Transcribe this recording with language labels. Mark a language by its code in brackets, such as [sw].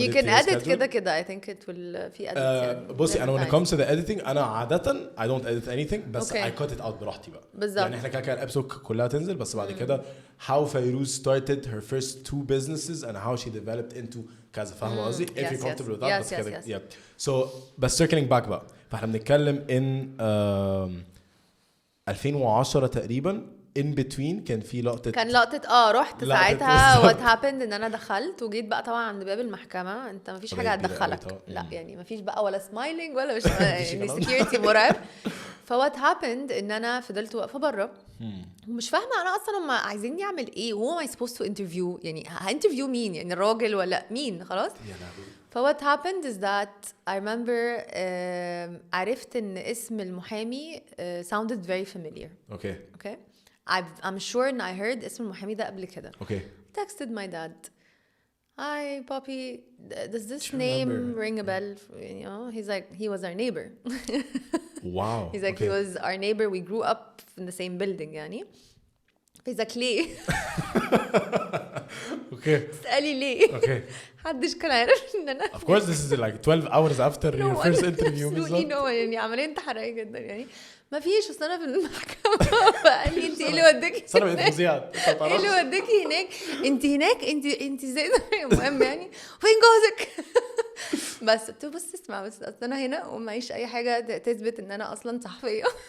[en] You can edit كده. I think it will في edit. [ar] بصي أنا [en] when it comes to the editing [ar] أنا عادة [en] I don't edit anything بس I cut it out [ar] براحتي بقى. بالظبط. يعني إحنا كده الابسود كلها تنزل بس بعد كده [en] how Fayrouz started her first 2 businesses and how she developed into [ar] كذا, فاهمة قصدي؟ [en] If you're comfortable with that, [ar] بس كده. [en] Yeah. [ar] So بس [en] circling back [ar] بقى, فاحنا بنتكلم [en] in 2010 [ar] تقريبا [en] in between [ar] كان في لقطة رحت ساعتها [en] what happened [ar] ان انا دخلت وجيت بقى طبعا عند باب المحكمة, انت مفيش حاجة هتدخلك, لا يعني مفيش بقى ولا سمايلينج ولا مش يعني security مرعب. فوات happened ان انا فضلت واقفة بره ومش فاهمة انا اصلا هم عايزين يعمل ايه, وهو [en] am I supposed to interview, [ar] يعني هانترفيو مين, يعني الراجل ولا مين, خلاص. [en] فوات happened is that I remember [ar] عرفت ان اسم المحامي [en] sounded very familiar. Okay. I'm sure and I heard [ar] اسم المحامي ده قبل كده. [en] Texted my dad. Hi, Poppy. Does this name ring a bell? You know, he's like, he was our neighbor. Wow. He's like, he was our neighbor. We grew up in the same building, يعني. He's like, ليه? [ar] تسألي ليه؟ حدش كان عارف إن أنا. [en] Of course, this is like 12 hours after your first interview. [ar] يعني عملية انتحارية جدا يعني. ما فيش, اصل انا في المحكمه فقال لي انت ايه اللي وداكي ايه اللي وداكي هناك, انت ازاي, المهم يعني فين جوزك. بس قلت له بس اسمع, بس اصل انا هنا ومعيش اي حاجه تثبت ان انا اصلا صحفيه.